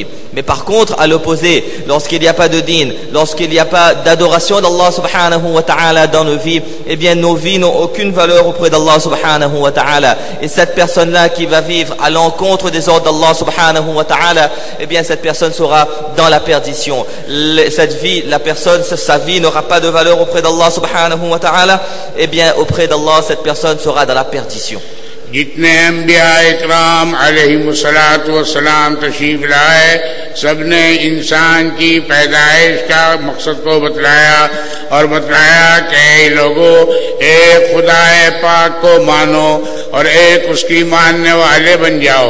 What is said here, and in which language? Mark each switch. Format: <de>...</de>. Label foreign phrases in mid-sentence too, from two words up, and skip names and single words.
<fr>Mais par contre, à l'opposé, lorsqu'il n'y a pas de din, lorsqu'il n'y a pas d'adoration d'Allah</fr> <ar>سبحانه وتعالى</ar> <fr>dans nos vies, eh bien, nos vies n'ont aucune valeur auprès d'Allah</fr> <ar>سبحانه وتعالى.</ar> <fr>Et cette personne-là qui va vivre à l'encontre des ordres d'Allah</fr> <ar>سبحانه وتعالى,</ar> <fr>eh bien, cette personne sera dans la perdition. Cette vie, la personne, sa vie n'aura pas de valeur auprès d'Allah</fr> <ar>سبحانه وتعالى,</ar> <fr>eh bien auprès d'Allah cette personne sera dans la perdition.</fr> <ur>جتنے انبیاء اکرام</ur> <ar>علیہم الصلاۃ والسلام</ar> <ur>تشریف لائے، سب نے انسان کی پیدائش کا مقصد کو بتلایا اور بتلایا کہ اے لوگو، ایک خدا پاک کو مانو اور ایک اس کی ماننے والے بن جاؤ۔</ur>